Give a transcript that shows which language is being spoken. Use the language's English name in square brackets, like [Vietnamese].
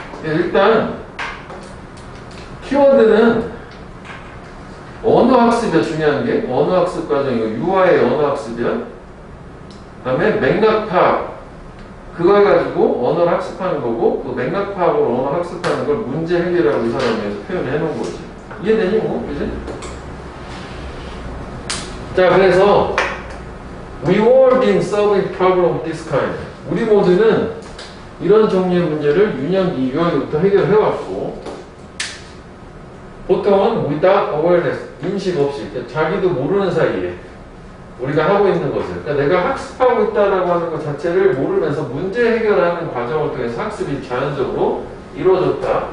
[Korean] 일단 키워드는 언어학습이야. 중요한 게 언어학습 과정이고 유아의 언어학습이야. 그 다음에 맥락 파악 그걸 가지고 언어를 학습하는 거고 그 맥락 파악으로 언어 학습하는 걸 문제 해결이라고 이 사람이 해서 표현해 놓은 거지. 이해되니 뭐? 그지? [English] 자 그래서 We all been solving problem of this kind. [Korean] 우리 모두는 이런 종류의 문제를 유아기부터 해결해왔고 보통은 [English] without awareness [Korean] 인식 없이 자기도 모르는 사이에 우리가 하고 있는 것을 그러니까 내가 학습하고 있다라고 하는 것 자체를 모르면서 문제 해결하는 과정을 통해서 학습이 자연적으로 이루어졌다.